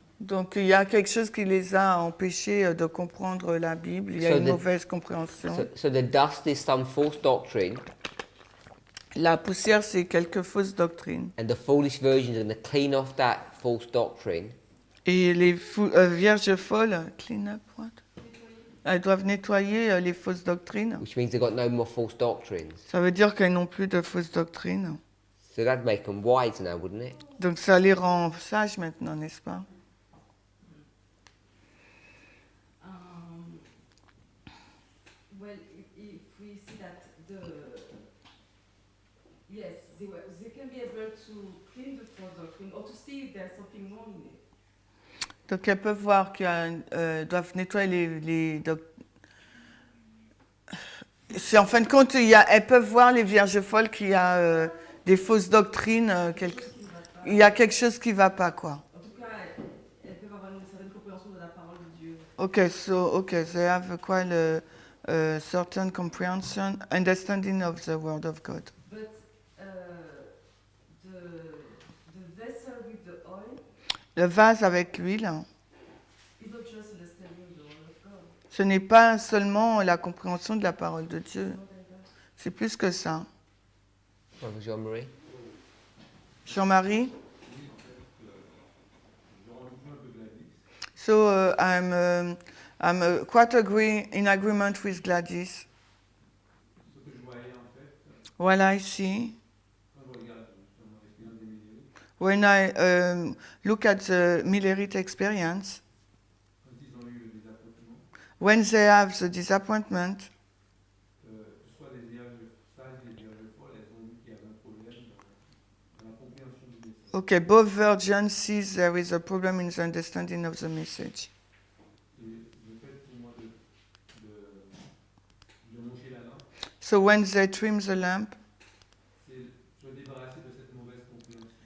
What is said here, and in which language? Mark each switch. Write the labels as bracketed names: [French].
[French] Donc il y a quelque chose qui les a empêchés de comprendre la Bible. Il y a [English] So [French] une [English] the- [French] mauvaise compréhension. [English] So the dust is some false doctrine, [French] La poussière, c'est quelques fausses doctrines. [English] and the foolish virgins are going to clean off that false doctrine [French] Et les vierges folles, [English] clean up what? [French] Elles doivent nettoyer les fausses doctrines. [English] which means they've got no more false doctrines. [French] Ça veut dire qu'elles n'ont plus de fausses doctrines. [English] So that'd make them wise now, wouldn't it? [French] Donc ça les rend sages maintenant, n'est-ce pas? [English] Well, if we see that yes, they can be able to clean the false doctrine or to see if there's something wrong in it. [French] Donc elles peuvent voir doivent nettoyer les c'est en fin de compte, elles peuvent voir les vierges folles qu'il y a des fausses doctrines. Il y a quelque chose qui ne va pas, quoi. En tout cas, elles peuvent avoir une certaine compréhension de la parole de Dieu. [English] Okay, they have quite a certain comprehension, understanding of the word of God. But the vessel with the oil [French] Le vase avec l'huile, [English] is not just understanding the word of God. [French] ce n'est pas seulement la compréhension de la parole de Dieu. C'est plus que ça. [English] Brother Jean-Marie? Jean-Marie? [French] Oui, en fait, je rejoins un peu Gladys. [English] So I'm quite in agreement with Gladys. [French] Ce que je voyais en fait, [English] What I see, [French] quand je regarde justement l'expérience des milieux, [English] when I look at the Millerite experience, [French] quand ils ont eu le désappointement, [English] when they have the disappointment, [French] soit les vierges sages et les vierges folles, elles ont vu qu'il y avait un problème dans la compréhension du message. [English] okay, both virgins see there is a problem in the understanding of the message. [French] Et le fait pour moi de moucher la lampe, [English] So when they trim the lamp, [French] c'est se débarrasser de cette mauvaise compréhension.